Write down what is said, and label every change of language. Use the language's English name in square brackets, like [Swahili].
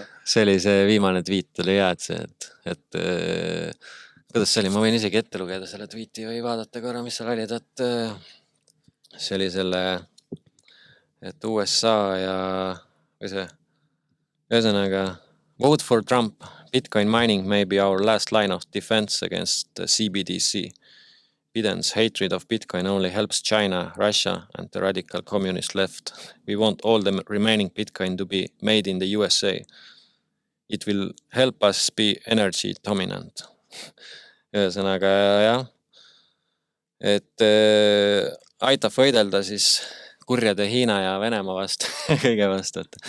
[Estonian] See oli see viimane tweet oli hea, et kuidas see oli, ma võin isegi ette lugeda selle tweeti või vaadata korra, mis seal oli, et see oli selle, et USA ja või see, ühesõnaga [English] vote for Trump, Bitcoin mining may be our last line of defense against CBDC. Biden's hatred of Bitcoin only helps China, Russia, and the radical communist left. We want all the remaining Bitcoin to be made in the USA. It will help us be energy dominant. [Estonian] Ühesõnaga, jah, et aitab võidelda siis kurjade Hiina ja Venemaa vastu, kõige vastu.